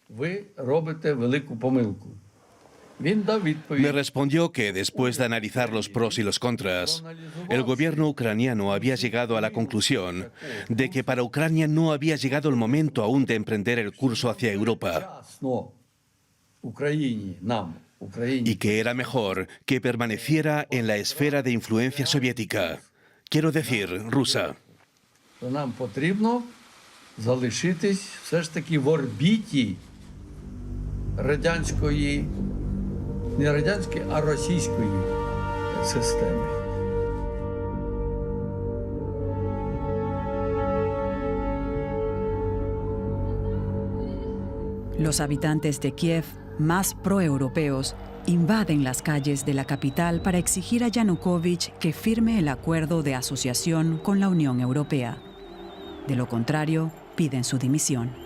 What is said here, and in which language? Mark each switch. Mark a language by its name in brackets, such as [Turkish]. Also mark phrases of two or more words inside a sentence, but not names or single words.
[Spanish] Me respondió que después de analizar los pros y los contras, el gobierno ucraniano había llegado a la conclusión de que para Ucrania no había llegado el momento aún de emprender el curso hacia Europa y que era mejor que permaneciera en la esfera de influencia soviética, quiero decir, rusa. [Ukrainian] Нам потрібно залишитись все ж таки в орбіті радянської, не радянської, а російської системи. [Spanish] Los habitantes de Kiev, más proeuropeos, invaden las calles de la capital para exigir a Yanukovych que firme el acuerdo de asociación con la Unión Europea. De lo contrario, piden su dimisión.